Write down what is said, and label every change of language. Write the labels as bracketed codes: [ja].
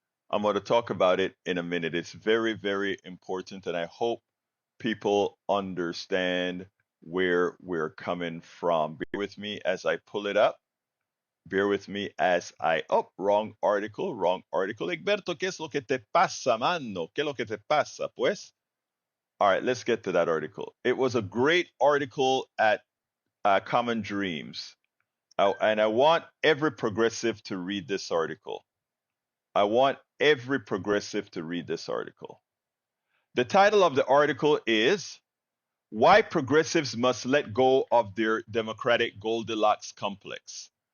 [en] I'm going to talk about it in a minute. It's very, very important, and I hope people understand where we're coming from. Bear with me as I pull it up. Bear with me as wrong article. [es] Egberto, ¿qué es lo que te pasa, mano? ¿Qué es lo que te pasa, pues? [en] All right, let's get to that article. It was a great article at Common Dreams. And I want every progressive to read this article. I want every progressive to read this article. The title of the article is Why Progressives Must Let Go of Their Democratic Goldilocks Complex.